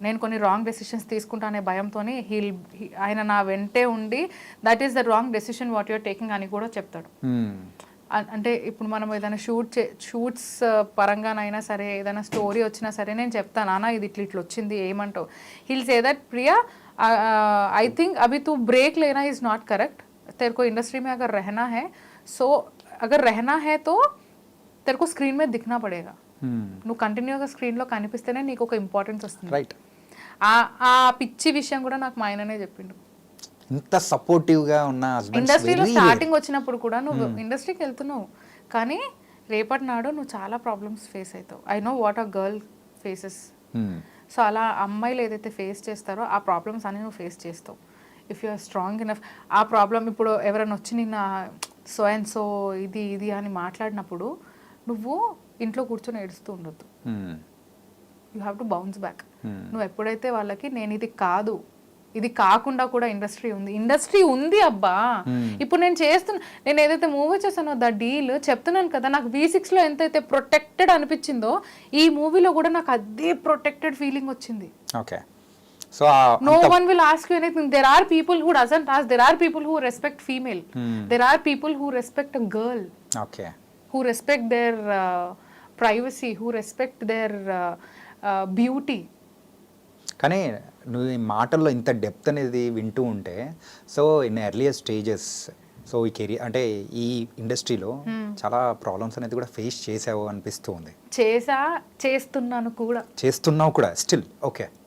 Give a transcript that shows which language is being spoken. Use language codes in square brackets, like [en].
[te] నేను కొన్ని wrong decisions తీసుకుంటానే భయంతోనే ఆయన నా వెంటే ఉండి [en] that is the wrong decision what you're taking [te] అని కూడా చెప్తాడు. అంటే ఇప్పుడు మనం ఏదైనా షూట్స్ పరంగానైనా సరే, ఏదైనా స్టోరీ వచ్చినా సరే నేను చెప్తాను, నాన్న ఇది ఇట్లా వచ్చింది ఏమంటావు. [en] he'll say that Priya I think [hi] अभी तू ब्रेक लेना इज नॉट करेक्ट, तेरे को इंडस्ट्री में अगर रहना है, सो अगर रहना है तो तेरे को स्क्रीन में दिखना पड़ेगा. [te] నువ్వు కంటిన్యూగా స్క్రీన్లో కనిపిస్తేనే నీకు ఒక ఇంపార్టెన్స్ వస్తుంది. రైట్. ఆ పిచ్చి విషయం కూడా నాకు మా ఆయననే చెప్పిండు. ఇంత సపోర్టివ్గా ఉన్న హస్బెండ్. ఇండస్ట్రీలో స్టార్టింగ్ వచ్చినప్పుడు కూడా నువ్వు ఇండస్ట్రీకి వెళ్తున్నావు కానీ రేపటి నాడు నువ్వు చాలా ప్రాబ్లమ్స్ ఫేస్ అవుతావు. [en] I know what a girl faces. [te] So అలా అమ్మాయిలు ఏదైతే ఫేస్ చేస్తారో ఆ ప్రాబ్లమ్స్ అన్ని నువ్వు ఫేస్ చేస్తావు [en] If you are strong enough. [te] ఆ ప్రాబ్లం ఇప్పుడు ఎవరైనా వచ్చి నిన్న సో అండ్ సో ఇది అని మాట్లాడినప్పుడు నువ్వు ఇంట్లో కూర్చొని ఏడుస్తూ ఉండొద్దు. [en] You have to bounce back. [te] నువ్వు ఎప్పుడైతే వాళ్ళకి నేను ఇది కాదు, ఇది కాకుండా కూడా ఇండస్ట్రీ ఉంది అబ్బా. ఇప్పుడు నేను ఏదైతే మూవీ చేశానో ద డీల్ చెప్తున్నాను కదా, నాకు V6 లో ఎంతైతే ప్రొటెక్టెడ్ అనిపించిందో ఈ మూవీలో కూడా నాకు అదే ప్రొటెక్టెడ్ ఫీలింగ్ వచ్చింది. Okay. So [en] no one will ask you anything. There are people who doesn't ask. There are people who respect female. There are people who respect a girl. Okay. Who respect their privacy, who respect their beauty. [te] కానీ నువ్వు ఈ మాటల్లో ఇంత depth అనేది వింటూ ఉంటే, so in earlier stages so ఈ career అంటే ఈ ఇండస్ట్రీలో చాలా ప్రాబ్లమ్స్ అనేది కూడా ఫేస్ చేసావు అనిపిస్తూ ఉంది. చేస్తున్నాను కూడా. చేస్తున్నావు కూడా స్టిల్. ఓకే.